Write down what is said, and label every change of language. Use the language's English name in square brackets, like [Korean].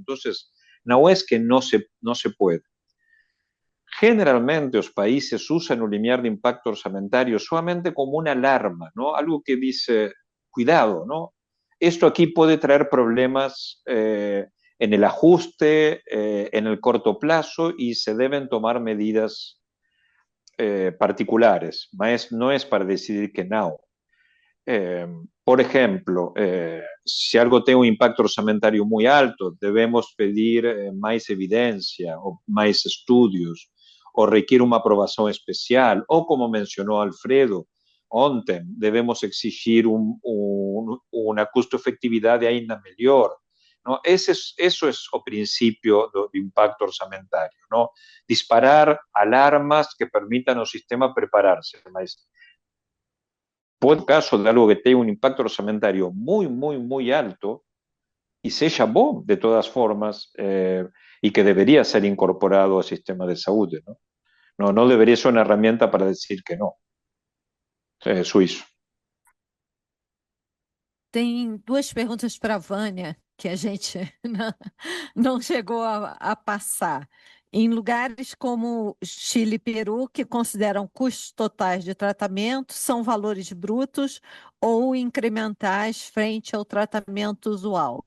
[Portuguese] Então, não é que não se pode. Generalmente, os países usam o limiar de impacto orçamentário somente como uma alarma, [Spanish] ¿no? [Portuguese] Algo que diz, cuidado, ¿no? [Spanish] Esto aquí puede traer problemas en el ajuste, en el corto plazo y se deben tomar medidas particulares, mas no es para decidir que no. Por ejemplo, si algo tiene un impacto orçamentário muy alto, debemos pedir más evidencia o más estudios, o requiere una aprobación especial, o como mencionó Alfredo ontem, debemos exigir una custo-efectividad [Portuguese] ainda melhor. [Spanish] ¿No? Eso es el principio de impacto orçamentário, ¿no? Disparar alarmas que permitan al sistema prepararse. Mas, por caso de algo que tenga un impacto orçamentário muy alto y sea bom de todas formas y que debería ser incorporado al sistema de salud, ¿no? No debería ser una herramienta para decir que no. Suíço. [Portuguese] Tem duas perguntas para a Vânia que a gente não chegou a passar. Em lugares como Chile e Peru, que consideram custos totais de tratamento, são valores brutos ou incrementais frente ao tratamento usual?